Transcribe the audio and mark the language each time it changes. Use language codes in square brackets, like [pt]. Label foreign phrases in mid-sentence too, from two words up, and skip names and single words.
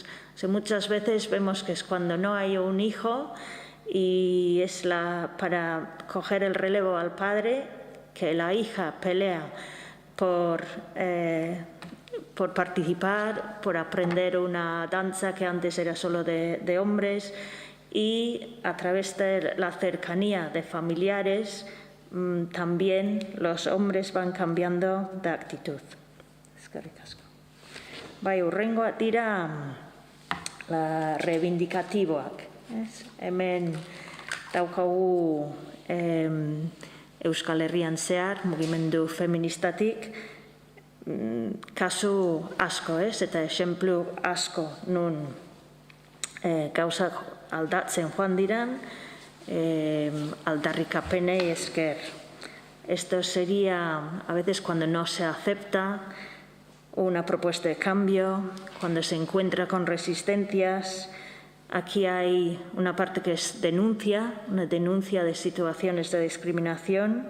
[es] O sea, muchas veces vemos que es cuando no hay un hijo y es para coger el relevo al padre, que la hija pelea por participar, por aprender una danza que antes era solo de hombres, y a través de la cercanía de familiares también los hombres van cambiando de actitud. [eu] Eskerrik asko. Bai, hurrengoa dira reivindikatiboak. Hemen daukagu Euskal Herrian zehar, mugimendu feministatik, kasu asko, eta exemplu asko nun gauzak aldatzen joan diran, aldarrikapenei esker. [es] Esto sería a veces cuando no se acepta una propuesta de cambio, cuando se encuentra con resistencias. Aquí hay una parte que es una denuncia de situaciones de discriminación.